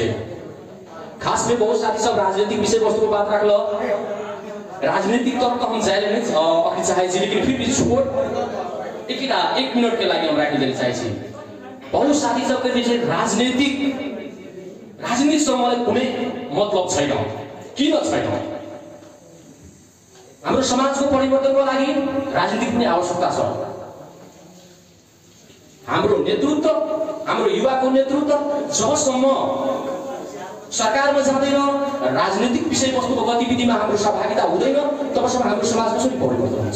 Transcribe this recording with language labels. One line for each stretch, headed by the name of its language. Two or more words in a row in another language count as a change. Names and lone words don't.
Hindi: खास में बहुत साथी सब राजनीतिक विषय वस्तु को बात रख लो, राजनीतिक तौर पर हम जाए नहीं चाहे, लेकिन फिर भी छोट एक मिनट के लिए हम राखी देना चाहे। बहुत साथी सबके बीच राजनीतिक से
Nepali: मलाई कुनै मतलब छैन, किन छैन? हाम्रो समाजको परिवर्तनको लागि राजनीतिक पनि आवश्यकता छ। हाम्रो नेतृत्व, हाम्रो युवाको नेतृत्व जबसम्म सरकारमा जाँदैन, राजनीतिक विषय वस्तुको गतिविधिमा हाम्रो सहभागिता हुँदैन, तबसम्म हाम्रो समाज कसरी परिवर्तन हुन्छ?